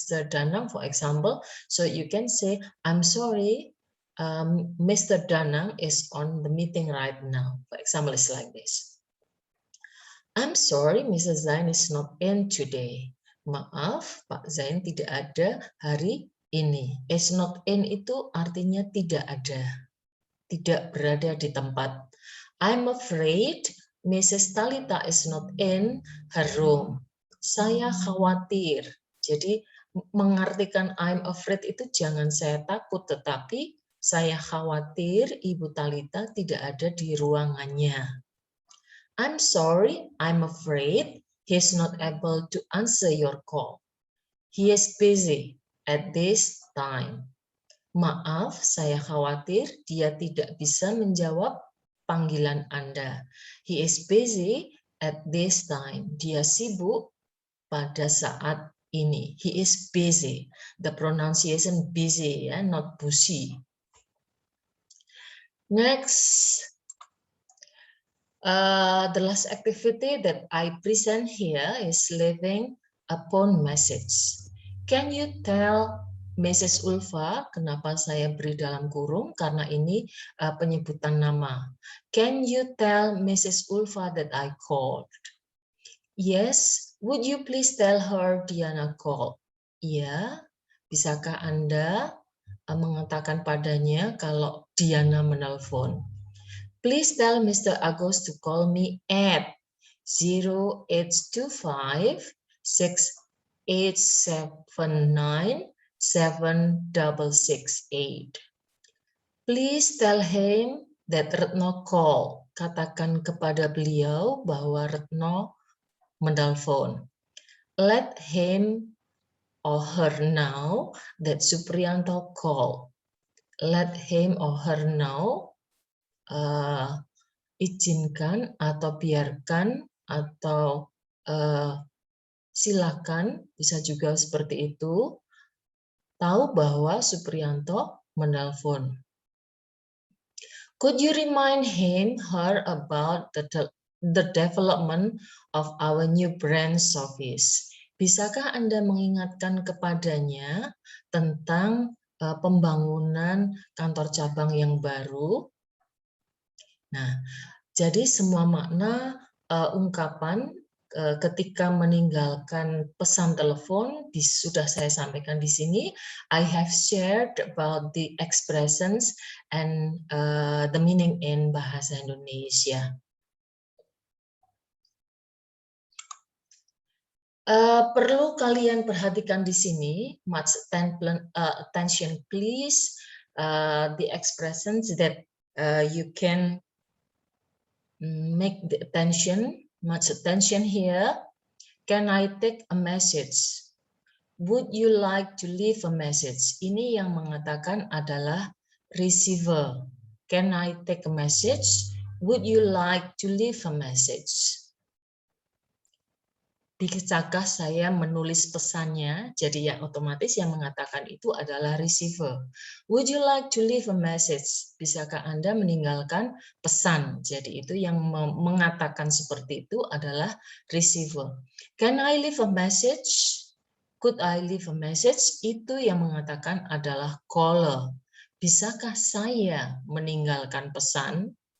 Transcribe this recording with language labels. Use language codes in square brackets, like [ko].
[en] Danang, for example, so you can say, I'm sorry, Mr. Danang is on the meeting right now. For example, it's like this. I'm sorry, Mrs. Zain is not in today. [id] Maaf, Pak Zain tidak ada hari ini. [en] Is not in [id] itu artinya tidak ada, tidak berada di tempat. [en] I'm afraid Mrs. Talita is not in her room. [id] Saya khawatir. Jadi mengartikan [en] I'm afraid [id] itu jangan saya takut, tetapi saya khawatir Ibu Talita tidak ada di ruangannya. [en] I'm sorry, I'm afraid he's not able to answer your call. He is busy at this time. [id] Maaf, saya khawatir dia tidak bisa menjawab panggilan Anda. [en] He is busy at this time. [id] Dia sibuk pada saat ini. [en] He is busy. The pronunciation busy, ya, not busy. Next, the last activity that I present here is leaving a phone message. Can you tell Mrs. Ulfa, [id] kenapa saya beri dalam kurung? Karena ini penyebutan nama. [en] Can you tell Mrs. Ulfa that I called? Yes, would you please tell her Diana called? [id] Ya, bisakah Anda mengatakan padanya kalau Diana menelpon? [en] Please tell Mr. Agus to call me at 0825 6879 7668. Please tell him that Retno call. [id] Katakan kepada beliau bahwa Retno menelpon. [en] Let him or her know that Supriyanto call. Let him or her know, [id] izinkan atau biarkan atau silakan, bisa juga seperti itu, tahu bahwa Supriyanto menelpon. [en] Could you remind him, her about the development of our new branch office? [id] Bisakah Anda mengingatkan kepadanya tentang pembangunan kantor cabang yang baru? Nah, jadi semua makna ungkapan ketika meninggalkan pesan telepon sudah saya sampaikan di sini. [en] I have shared about the expressions and the meaning in bahasa Indonesia. [id] Perlu kalian perhatikan di sini, [en] much attention please, the expressions that you can make the attention, much attention here. Can I take a message? Would you like to leave a message? [id] Ini yang mengatakan adalah receiver. [en] Can I take a message? Would you like to leave a message? [id] Bisakah saya menulis pesannya? Jadi yang otomatis yang mengatakan itu adalah receiver. [en] Would you like to leave a message? [id] Bisakah Anda meninggalkan pesan? Jadi itu yang mengatakan seperti itu adalah receiver. [en] Can I leave a message? Could I leave a message? [id] Itu yang mengatakan adalah caller. Bisakah saya meninggalkan pesan?